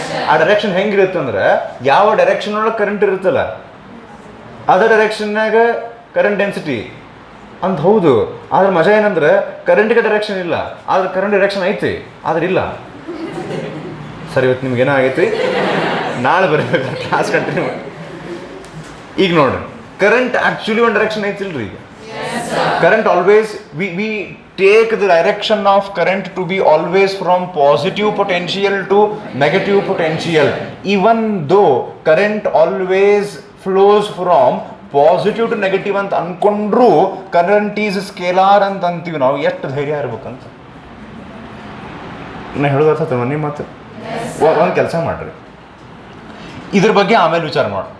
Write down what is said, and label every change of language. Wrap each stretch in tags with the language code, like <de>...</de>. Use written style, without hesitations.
<kn>ಆ ಡೈರೆಕ್ಷನ್ ಹೆಂಗಿರುತ್ತೆ ಅಂದ್ರೆ ಯಾವ ಡೈರೆಕ್ಷನ್ ಒಳಗೆ ಕರೆಂಟ್ ಇರುತ್ತಲ್ಲ ಅದೇ ಡೈರೆಕ್ಷನ್ನಾಗ ಕರೆಂಟ್ ಡೆನ್ಸಿಟಿ ಅಂತ. ಹೌದು, ಆದ್ರೆ ಮಜಾ ಏನಂದ್ರೆ ಕರೆಂಟ್ಗೆ ಡೈರೆಕ್ಷನ್ ಇಲ್ಲ, ಆದ್ರೆ ಕರೆಂಟ್ ಡೈರೆಕ್ಷನ್ ಐತಿ, ಆದ್ರೆ ಇಲ್ಲ. ಸರಿ, ಇವತ್ತು ನಿಮ್ಗೆ ಏನೋ ಆಗೈತಿ, ನಾಳೆ ಬರಬೇಕು ಕ್ಲಾಸ್ ಕಂಟಿನ್ಯೂ. ಈಗ ನೋಡ್ರಿ, ಕರೆಂಟ್ ಆಕ್ಚುಲಿ ಒಂದು ಡೈರೆಕ್ಷನ್ ಐತಿಲ್ರಿ.</kn> <en>ಈಗ current always we take the direction of current to be always from positive potential to negative potential. Even though current always flows from</en> <kn>positive to negative ಅಂತ ಅನ್ಕೊಂಡ್ರು</kn> <en>current is scalar</en> <kn>ಅಂತ ಅಂತೀವಿ ನಾವು. ಎಷ್ಟು ಧೈರ್ಯ ಇರ್ಬೇಕಂತ ನಾ ಹೇಳೋದ ಮನೆ ಮಾತು. ಒಂದು ಕೆಲಸ ಮಾಡ್ರಿ, ಇದ್ರ ಬಗ್ಗೆ ಆಮೇಲೆ ವಿಚಾರ ಮಾಡಿ.</kn>